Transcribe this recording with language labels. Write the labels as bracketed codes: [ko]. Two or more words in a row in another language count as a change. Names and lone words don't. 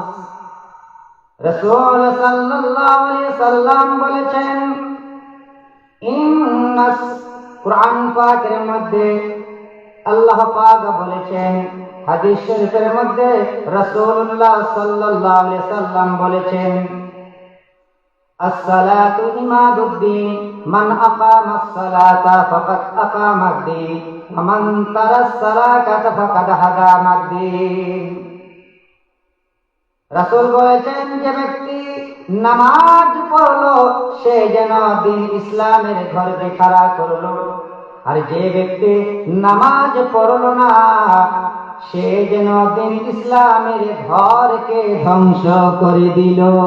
[bn] রাসূল [ar] صلى الله عليه سلم [bn] বলেছেন, কুরআন পাকের মধ্যে আল্লাহ পাক বলেছেন, হাদিস শরীফের মধ্যে রাসূলুল্লাহ [ar] صلى الله عليه سلم [bn] বলেছেন, [ar] الصلاة عماد الدين من أقام الصلاة فقد أقام الدين ومن ترك الصلاة فقد هدم الدين. [bn] রাসূল বলেছেন, যে ব্যক্তি নামাজ পড়লো সে যেন দিন ইসলামের ঘরকে খাড়া করলো, আর যে ব্যক্তি নামাজ পড়লো না সে যেন দিন ইসলামের ঘরকে ধ্বংস করে দিল।